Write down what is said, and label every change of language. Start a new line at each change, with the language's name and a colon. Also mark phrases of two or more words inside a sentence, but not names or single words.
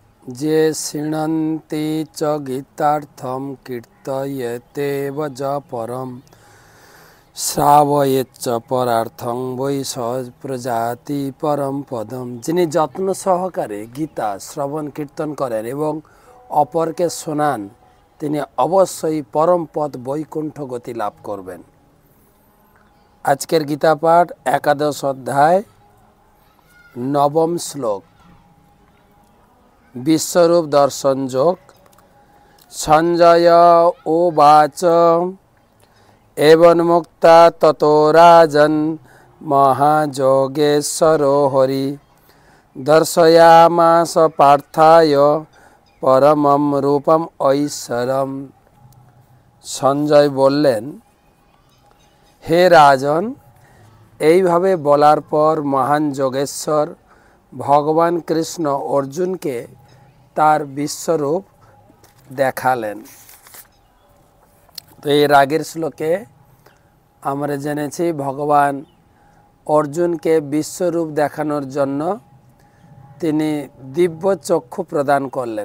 Sanskrit: जे शृण्वन्ति च गीतार्थं कीर्तयेतेव च परं श्रावयेच्च परार्थं वै स प्रजाति परम पदम।
Bangla: যিনি যত্ন সহকারে গীতা শ্রবণ কীর্তন করেন এবং অপরকে শোনান তিনি অবশ্যই পরম পদ বৈকুণ্ঠ গতি লাভ করবেন। আজকের গীতা পাঠ একাদশ অধ্যায় নবম শ্লোক।
Sanskrit: বিশ্বরূপ দর্শন যোগ। সঞ্জয় উবাচ एवं मुक्ता ततो राजन् महायोगेश्वरो हरि दर्शयामास पार्थाय परमं रूपम ऐश्वरम।
Bangla: সঞ্জয় বললেন, হে রাজন, এইভাবে বলার পর মহান যোগেশ্বর ভগবান কৃষ্ণ অর্জুনকে তার বিশ্বরূপ দেখালেন। তো এর আগের শ্লোকে আমরা জেনেছি ভগবান অর্জুনকে বিশ্বরূপ দেখানোর জন্য তিনি দিব্য চক্ষু প্রদান করলেন।